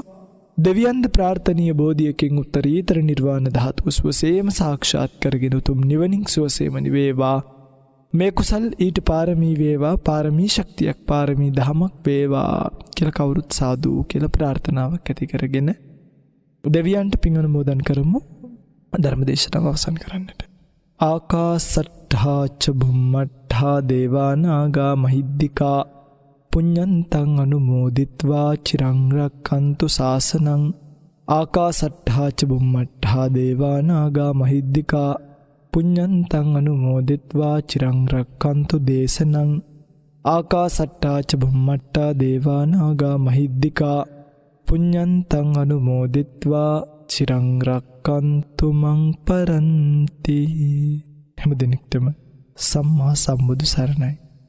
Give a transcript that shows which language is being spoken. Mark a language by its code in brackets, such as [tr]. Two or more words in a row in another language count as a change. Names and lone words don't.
[si] දෙවියන්ද ප්‍රාර්ථනීය බෝධියකින් උත්තරීතර නිර්වාණ ධාතුව සුවසේම සාක්ෂාත් කරගෙන උතුම් නිවනින් සුවසේම නිවේවා. මේ කුසල් ඊට පාරමී වේවා. පාරමී ශක්තියක් පාරමී දහමක් වේවා කියලා කවුරුත් සාදු කියලා ප්‍රාර්ථනාවක් ඇති කරගෙන දෙවියන්ට පින් අනුමෝදන් කරමු. ධර්ම දේශනාව අවසන් කරන්නට. [pi] ආකාසට්ඨා ච බුම්මට්ඨා දේවා නාග මහිද්దికා පුඤ්ඤන්තං අනුමෝදිත්වා චිරං රක්ඛන්තු ශාසනං. ආකාසට්ඨා ච බුම්මට්ඨා දේවා නාග මහිද්దికා පුඤ්ඤන්තං අනුමෝදිත්වා චිරං රක්ඛන්තු දේශනං. ආකාසට්ඨා ච බුම්මට්ඨා දේවා නාග මහිද්దికා පුඤ්ඤන්තං අනුමෝදිත්වා චිරං රක්ඛන්තු මං පරන්ති. [si] හැම දිනෙකටම සම්මා සම්බුදු සරණයි.